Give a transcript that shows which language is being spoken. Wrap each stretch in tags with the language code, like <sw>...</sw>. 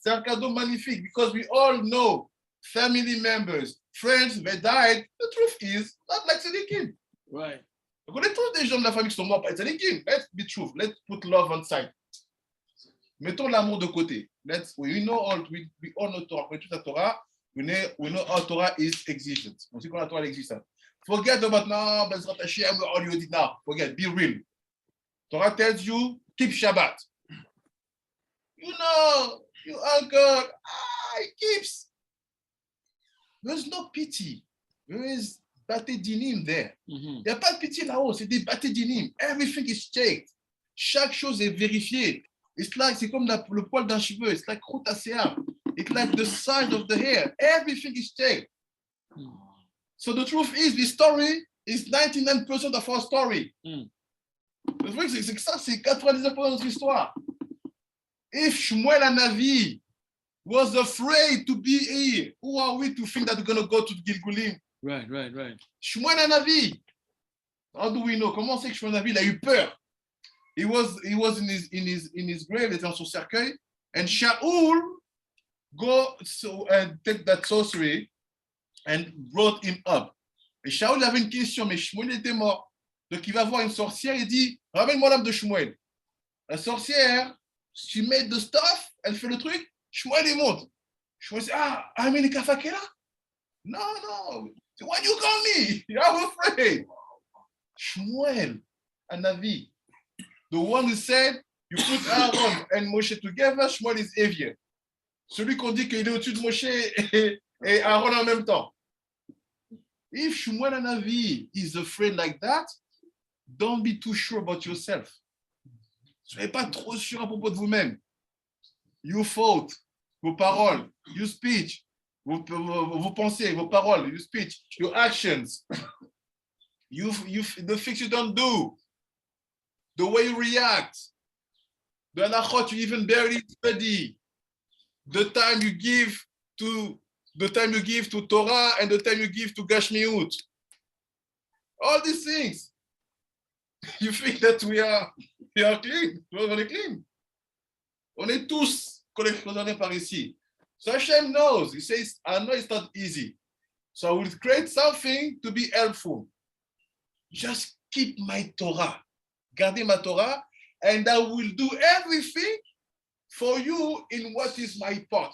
<fr>C'est un cadeau magnifique</fr> <en>because we all know family members, friends, they died. The truth is, not like Tzadikim. Right.</en> <fr>On connaît tous des gens de la famille qui sont morts par Tzadikim.</fr> <en>Let's be truth. Let's put love on side.</en> <fr>Mettons l'amour de côté.</fr> <en>We all know Torah. We know Torah. We know how Torah is existent.</en> <fr>On sait que la Torah existe.</fr> <en>Forget about now, Bezrat Hashem, all you did now. Forget, be real. Torah tells you, keep Shabbat. You know, you uncle, he keeps. There's no pity. There is Bate Dinim there.</en> <fr>Il n'y a pas de pitié là-haut, c'est des Bate Dinim.</fr> <en>Everything is checked.</en> <fr>Chaque chose est vérifiée. C'est comme le poil d'un cheveu.</fr> <en>It's like Khotaseam. It's like the size of the hair. Everything is checked. So the truth is, the story is 99% of our story.</en> <fr>Le truc, c'est que ça, c'est 99% de notre histoire.</fr> <en>If Shmuel Hanavi was afraid to be here, who are we to think that we're going to go to Gilgulim? Right. Shmuel Hanavi. How do we know?</en> <fr>Comment on sait que Shmuel Hanavi, il a eu peur?</fr> <en>He was in his grave,</en> <fr>il était dans son cercueil,</fr> <en>and Shaul go and take that sorcery and brought him up.</en> <fr>Et Shaul avait une question, mais Shmuel était mort. Donc il va voir une sorcière et dit, ramène-moi l'âme de Shmuel. La sorcière,</fr> <en>she made the stuff,</en> <fr>elle fait le truc, Shmuel il monte.</fr> <en>Shmuel dit, I'm in Kafakela? No. Why you call me? I'm afraid. Shmuel Hanavi. The one who said, you put Aaron and Moshe together, Shmuel is heavier.</en> <fr>Celui qu'on dit qu'il est au-dessus de Moshe et Aaron en même temps.</fr> <en>If Shmuel Hanavi is afraid like that, don't be too sure about yourself.</en> <fr>Soyez pas trop sûr à propos de vous-même.</fr> <en>You thought,</en> <fr>vos paroles,</fr> <en>your speech,</en> <fr>vos pensées, vos paroles,</fr> <en>your speech, your actions, the things you don't do, the way you react, the halachot you even barely study, the time you give to Torah and the time you give to Gashmiut. All these things. You think that we are clean?</en> <fr>On est clean. On est tous condamnés par ici.</fr> <en>So Hashem knows. He says, I know it's not easy. So I will create something to be helpful. Just keep my Torah.</en> <fr>Gardez ma Torah,</fr> <en>and I will do everything for you in what is my part.</en>